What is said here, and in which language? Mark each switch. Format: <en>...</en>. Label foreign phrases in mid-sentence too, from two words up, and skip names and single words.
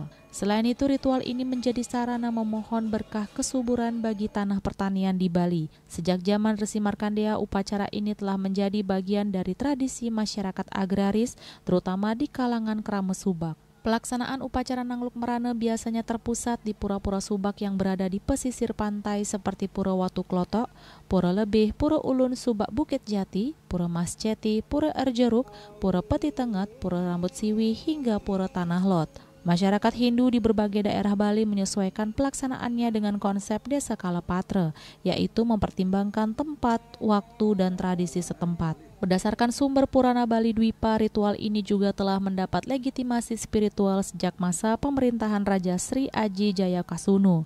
<id>Selain itu, ritual ini menjadi sarana memohon berkah kesuburan bagi tanah pertanian di Bali. Sejak zaman Resi Markandeya, upacara ini telah menjadi bagian dari tradisi masyarakat agraris, terutama di kalangan Krames Subak. Pelaksanaan upacara Nangluk Merana biasanya terpusat di pura-pura Subak yang berada di pesisir pantai seperti Pura Watu Klotok, Pura Lebih, Pura Ulun Subak Bukit Jati, Pura Mas Ceti, Pura Erjeruk, Pura Peti Tengat, Pura Rambut Siwi, hingga Pura Tanah Lot. Masyarakat Hindu di berbagai daerah Bali menyesuaikan pelaksanaannya dengan konsep Desa Kalapatra, yaitu mempertimbangkan tempat, waktu, dan tradisi setempat. Berdasarkan sumber Purana Bali Dwipa, ritual ini juga telah mendapat legitimasi spiritual sejak masa pemerintahan Raja Sri Aji Jayakasunu.</id>